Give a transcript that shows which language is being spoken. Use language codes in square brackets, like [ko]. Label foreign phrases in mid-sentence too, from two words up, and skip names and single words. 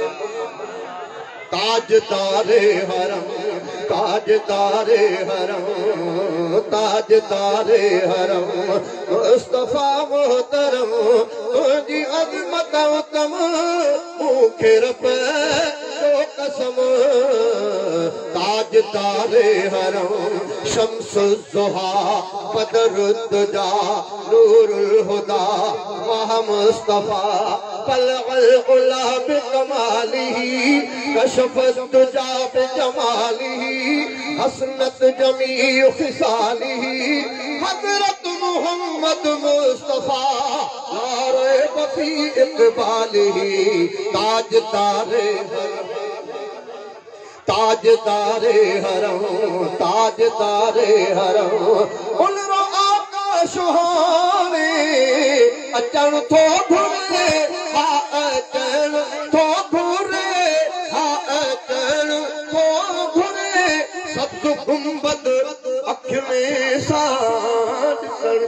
[sd] ताजदारे हरम, ताजदारे हरम, ताजदारे हरम, मुस्तफा मोहतरम तुझी अज़मत तम मूंखे रब जो कसम, [ar] ताजदारे हरम, شمس الضحى بدر الدجى نور الهدى, वाह मुस्तफा بلغ العلى بكماله كشف الدجى بجماله حسنت جميع خصاله, हज़रत मुहम्मद मुस्तफा لا ريب في إقباله, ताजदारे हरम, [sd] ताजदारे हरम, ताजदारे हरम, उनरो आका सुहाने अचण थो घुरे, हा अचण थो घुरे, हा अचण थो घुरे, सब्ज़ गुंबद अखि में सां ॾिसण,